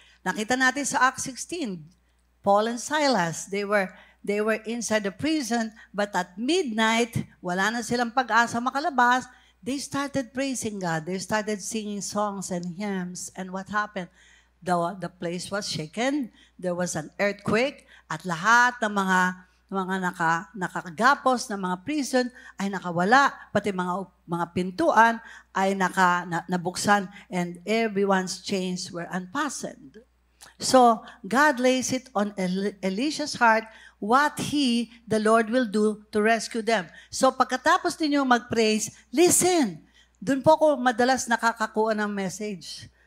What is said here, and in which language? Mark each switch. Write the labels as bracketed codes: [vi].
[tl] Nakita natin sa [en] Acts 16, Paul and Silas, they were inside the prison, but at midnight, [tl] wala na silang pag-asa makalabas, [en] they started praising God. They started singing songs and hymns. And what happened? The place was shaken. There was an earthquake. [tl] At lahat ng mga nakagapos na mga prison ay nakawala. Pati mga pintuan ay nabuksan. [en] And everyone's chains were unfastened. So, God lays it on Elisha's heart what the Lord will do to rescue them. [tl] So, pagkatapos ninyo mag-praise, listen. Doon po ako madalas nakakakuha ng message.